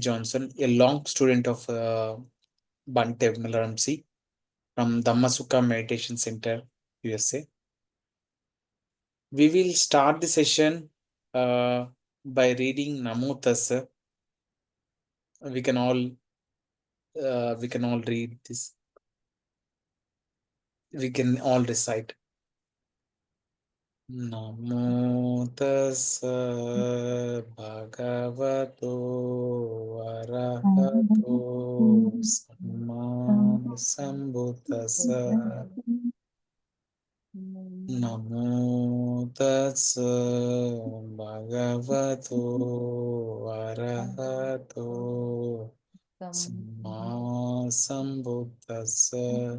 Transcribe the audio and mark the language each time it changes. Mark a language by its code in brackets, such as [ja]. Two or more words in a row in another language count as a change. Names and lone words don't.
[en] Johnson, a long student of Bhante Ramsey from Dhammasukha Meditation Center, USA. We will start the session by reading Namo Tassa. We can all read this. We can all recite. [pi] Namo tassa bhagavato arahato samma sambuddhassa. Namo tassa bhagavato arahato samma sambuddhassa.